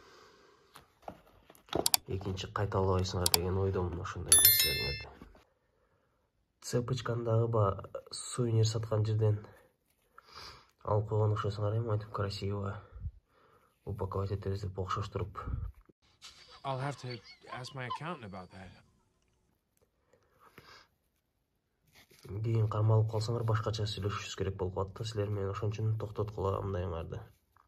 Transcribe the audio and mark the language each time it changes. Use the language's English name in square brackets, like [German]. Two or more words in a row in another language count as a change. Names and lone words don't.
[Kyrgyz] Экинчи кайталабайсыңар деген ойдомун ошондой нерселерди. Цепочкандагы сувенир саткан жерден алып койгон окшойсуңар, мынтип [Russian] красиво упаковать [Kyrgyz] этебиз деп окшоштуруп. [English] I'll have to ask my accountant about that. [Kyrgyz] Кийин кармалып калсаңар башкача сүйлөшүшүбүз керек болуп калат да силер менен, ошон үчүн токтоткула мындайыңарды.